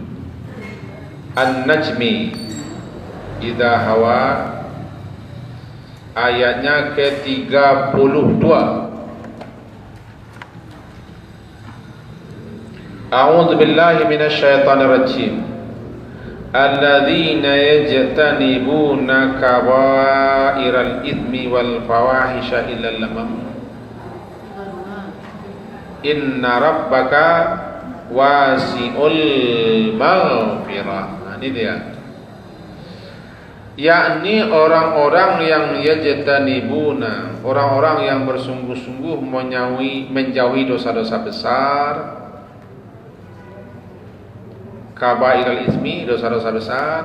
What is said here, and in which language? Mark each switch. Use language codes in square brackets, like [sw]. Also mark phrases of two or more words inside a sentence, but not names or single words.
[id] An-Najmi Idza Hawa, ayatnya ke-32. [ar] أعوذ بالله من الشيطان الرجيم. الذين يجتنبون كبائر الإثم والفواحش إلا اللمم. إن ربك واسع المغفرة. [id] Nah, ini dia. Yakni orang-orang yang yajtanibuna, orang-orang yang bersungguh-sungguh menjauhi dosa-dosa besar. [ar] كبائر الإثم, [id] dosa-dosa besar.